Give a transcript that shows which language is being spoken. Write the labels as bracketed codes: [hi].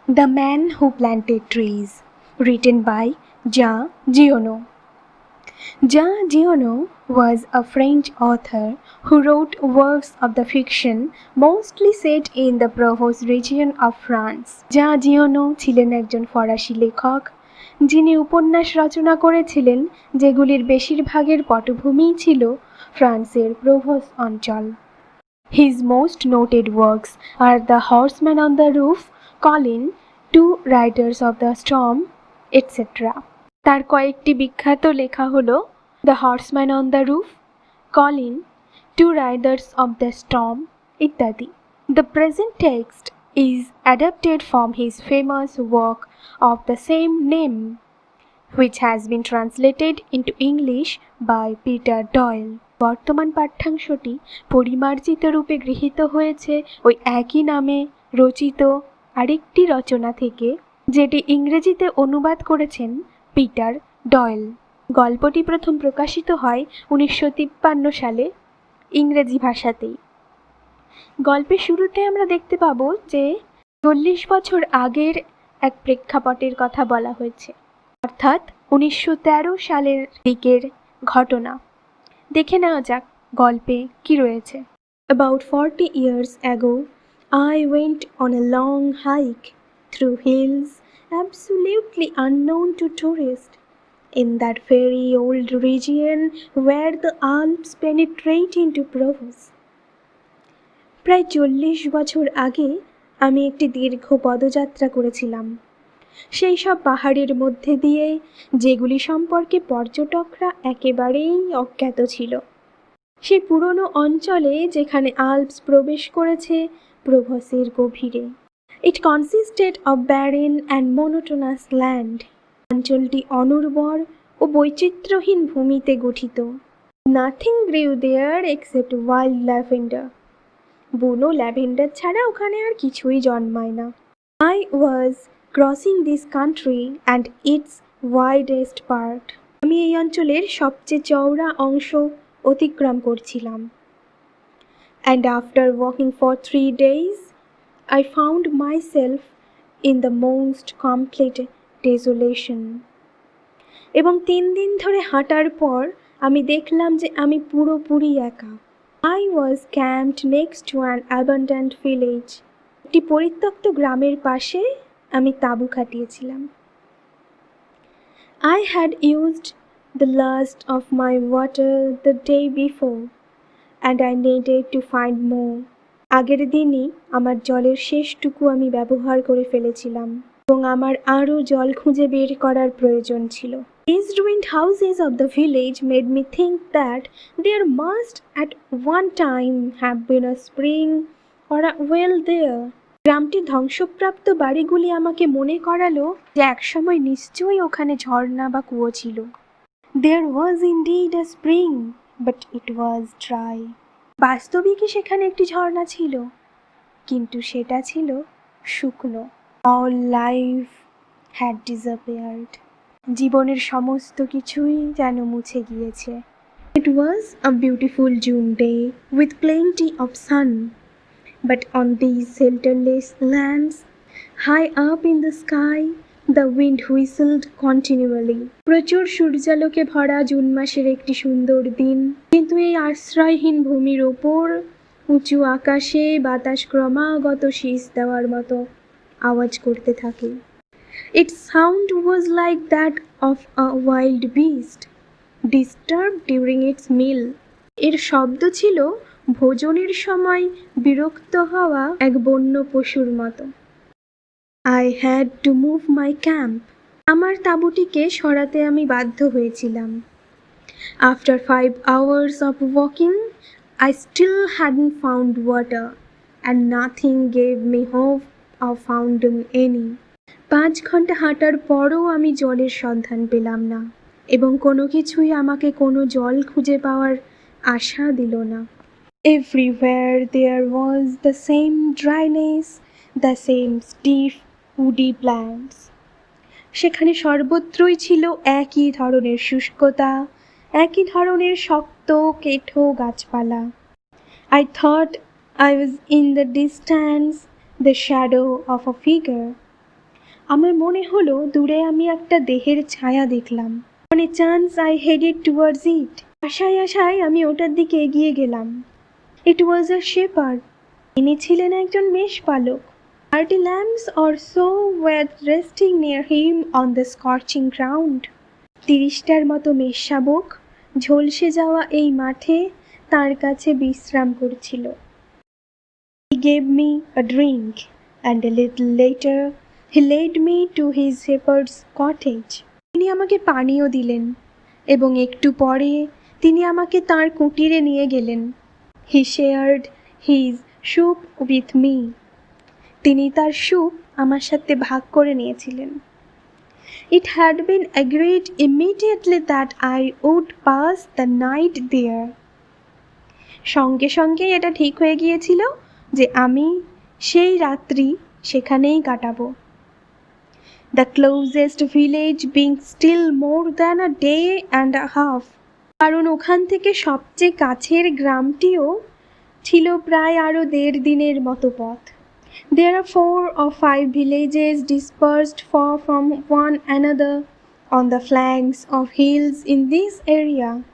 [en] The Man Who Planted Trees, written by Jean Giono. Jean Giono was a French author who wrote works of the fiction mostly set in the Provence region of France. [bn] Jean Giono ছিলেন একজন ফরাসি লেখক যিনি উপন্যাস রচনা করেছিলেন যেগুলির বেশিরভাগের পটভূমিই ছিল ফ্রান্সের প্রভোস অঞ্চল। [en] His most noted works are The Horseman on the Roof, Colin, Two Riders of the Storm, etc. [bn] তার কয়েকটি বিখ্যাত লেখা হলো the horseman on the roof, Colin, two Riders of the storm ইত্যাদি। [en] The present text is adapted from his famous work of the same name, which has been translated into English by Peter Doyle. [bn] বর্তমান পাঠ্যাংশটি পরিমার্জিত রূপে গৃহীত হয়েছে ওই একই নামে রচিত আরেকটি রচনা থেকে, যেটি ইংরেজিতে অনুবাদ করেছেন পিটার ডয়েল। গল্পটি প্রথম প্রকাশিত হয় 1953 সালে ইংরেজি ভাষাতেই। গল্পের শুরুতে আমরা দেখতে পাবো যে 40 বছর আগের এক প্রেক্ষাপটের কথা বলা হয়েছে, অর্থাৎ 1913 সালের দিকের ঘটনা। দেখে নেওয়া যাক গল্পে কি রয়েছে। [en] About 40 years ago, I went on a long hike through hills absolutely unknown to tourists in that very old region where the Alps penetrate into Provence. [bn] প্রায় 40 বছর আগে আমি একটি দীর্ঘ পদযাত্রা করেছিলাম সেই সব পাহাড়ের মধ্যে দিয়ে যেগুলি সম্পর্কে পর্যটকরা একেবারেই অজ্ঞাত ছিল। সেই পুরনো অঞ্চলে যেখানে আল্পস প্রবেশ করেছে প্রভসের গভীরে। [en] It consisted of barren and monotonous land. [bn] অঞ্চলটি অনুর্বর ও বৈচিত্র্যহীন ভূমিতে গঠিত। [en] Nothing grew there except wild lavender. [bn] বুনো ল্যাভেন্ডার ছাড়া ওখানে আর কিছুই জন্মায় না। [en] I was crossing this country and its widest part. [bn] আমি এই অঞ্চলের সবচেয়ে চওড়া অংশ অতিক্রম করছিলাম। [en] And after walking for 3 days, I found myself in the most complete desolation. [bn] এবং 3 দিন ধরে হাঁটার পর আমি দেখলাম যে আমি পুরোপুরি একা। [en] I was camped next to an abandoned village. [bn] একটি পরিত্যক্ত গ্রামের পাশে আমি তাঁবু খাটিয়েছিলাম। [en] I had used the last of my water the day before and I needed to find more. [bn] আগের দিনই আমার জলের শেষটুকু আমি ব্যবহার করে ফেলেছিলাম এবং আমার আরও জল খুঁজে বের করার প্রয়োজন ছিল। [en] These ruined houses of the village made me think that there must at one time have been a spring or a well there. [bn] গ্রামটির ধ্বংসপ্রাপ্ত বাড়িগুলি আমাকে মনে করালো যে একসময় নিশ্চয়ই ওখানে ঝর্ণা বা কুয়ো ছিল। [en] There was indeed a spring, but it was dry. [bn] বাস্তবিকই সেখানে একটি ঝর্ণা ছিল, কিন্তু সেটা ছিল শুকনো। [en] All life had disappeared. [bn] জীবনের সমস্ত কিছুই যেন মুছে গিয়েছে। [en] It was a beautiful June day with plenty of sun. But on these shelterless lands, high up in the sky, the wind whistled continually. [bn] প্রচুর সূর্যালোকে ভরা জুন মাসের একটি সুন্দর দিন, কিন্তু এই আশ্রয়হীন ভূমির ওপর উঁচু আকাশে বাতাস ক্রমাগত শীষ দেওয়ার মতো আওয়াজ করতে থাকে। [en] Its sound was like that of a wild beast, disturbed during its meal. [bn] এর শব্দ ছিল ভোজনের সময় বিরক্ত হওয়া এক বন্য পশুর মতো। [en] I had to move my camp. [bn] আমার তাঁবুটিকে সরাতে আমি বাধ্য হয়েছিলাম। [en] After 5 hours of walking, I still hadn't found water, and nothing gave me hope of finding any. [bn] 5 ঘন্টা হাঁটার পরও আমি জলের সন্ধান পেলাম না, এবং কোনো কিছুই আমাকে কোনো জল খুঁজে পাওয়ার আশা দিল না। [en] Everywhere there was the same dryness, the same stiff, woody plants. [bn] সেখানে সর্বত্রই ছিল একই ধরনের শুষ্কতা, একই ধরনের শক্ত কেঠো গাছপালা। [en] I thought I was in the distance, the shadow of a figure. [bn] আমার মনে হলো দূরে আমি একটা দেহের ছায়া দেখলাম। [en] On a chance I headed towards it. [bn] আশায় আশায় আমি ওটার দিকে এগিয়ে গেলাম। [en] It was a shepherd. [bn] তিনি ছিলেন একজন মেষপালক। [en] 30 lambs or so were resting near him on the scorching ground. [bn] 30টার মতো মেষশাবক ঝলসে যাওয়া এই মাঠে তার কাছে বিশ্রাম করছিল। [en] He gave me a drink, and a little later he led me to his shepherd's cottage. [bn] তিনি আমাকে পানীয় দিলেন এবং একটু পরে তিনি আমাকে তার কুটিরে নিয়ে গেলেন। [en] He shared his soup with me. [bn] তিনি তার স্যুপ আমার সাথে ভাগ করে নিয়েছিলেন। [en] It had been agreed immediately that I would pass the night there. [bn] সঙ্গে সঙ্গে এটা ঠিক হয়ে গিয়েছিল যে আমি সেই রাত্রি সেখানেই কাটাবো। [en] The closest village being still more than a day and a half. [bn] কারণ ওখান থেকে সবচেয়ে কাছের গ্রামটিও ছিল প্রায় আরও 1.5 দিনের মতো পথ। [en] There are 4 or 5 villages dispersed far from one another on the flanks of hills in this area.